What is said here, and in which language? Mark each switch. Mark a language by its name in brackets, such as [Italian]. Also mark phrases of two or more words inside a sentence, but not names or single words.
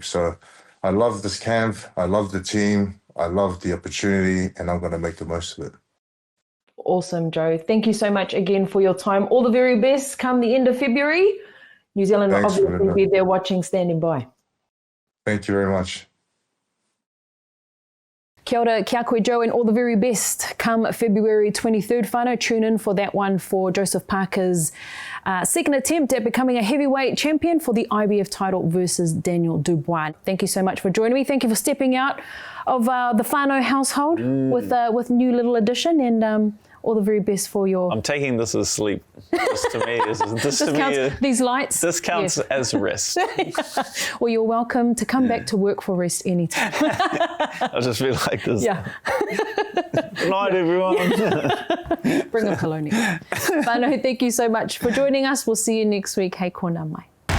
[English] So I love this camp. I love the team. I love the opportunity, and I'm going to make the most of it. Awesome, Joe. Thank you so much again for your time. All the very best come the end of February. New Zealand will obviously be there watching, standing by. Thank you very much. [Māori] Kia ora, kia koe [English] Joe, and all the very best come February 23rd. Whānau, tune in for that one for Joseph Parker's second attempt at becoming a heavyweight champion for the IBF title versus Daniel Dubois. Thank you so much for joining me. Thank you for stepping out of the whānau household with new little addition, and all the very best for your... I'm taking this as sleep. This to me, these lights? This counts as rest. Well, you're welcome to come back to work for rest anytime. I'll just be like this. Yeah. Good night, everyone. Bring a colonia. Whānau, thank you so much for joining us. We'll see you next week. [Māori] Hei kona mai.